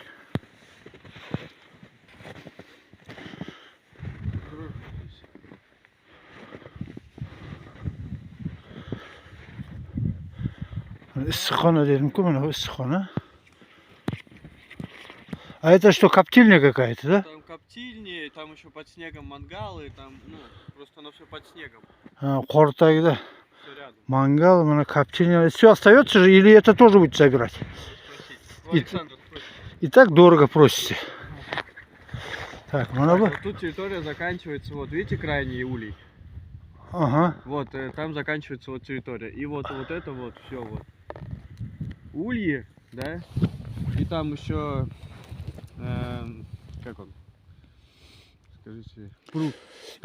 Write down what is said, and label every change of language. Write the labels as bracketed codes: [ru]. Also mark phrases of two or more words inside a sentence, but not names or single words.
[uz] Issiqxona dedim-ku, mana bu issiqxona. [ru] А это что, коптильня какая-то, да? Там коптильни, там еще под снегом мангалы, там, ну, просто оно все под снегом. [uz] Qor tagida [ru] Все рядом. [uz] mangал, mana коптильня. [ru] Все остается же или это тоже будете собирать? Спросить. И- Александр, спросите. И так дорого просите. Так, [uz] mana bu. [ru] Вот тут территория заканчивается, вот видите крайний улей? Ага. Вот, там заканчивается вот территория. И вот это вот, все вот. Ульи, да? И там еще, как он? Скажите, пруд. Там